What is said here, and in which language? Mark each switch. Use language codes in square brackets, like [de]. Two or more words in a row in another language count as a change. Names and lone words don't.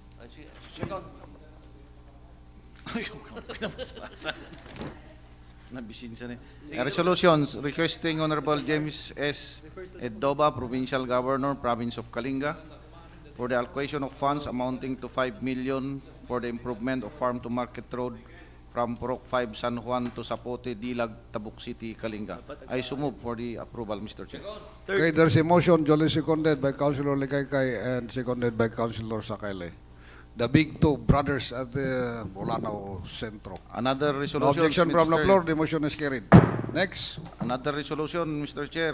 [en] Resolutions requesting Honorable James S. Edoba, Provincial Governor, Province of Kalinga, for the allocation of funds amounting to 5 million for the improvement of Farm to Market Road from Purok 5 San Juan to Sapote, Dilag, Tabuk City, Kalinga. I so move for the approval, Mr. Chair. Okay, there's a motion duly seconded by Councilor Likaykay and seconded by Councilor Sakale. The big two brothers at the Bolanao Centro. Another No resolution. objection from the Mr. floor, the motion is carried. Next. Another resolution, Mr. Chair.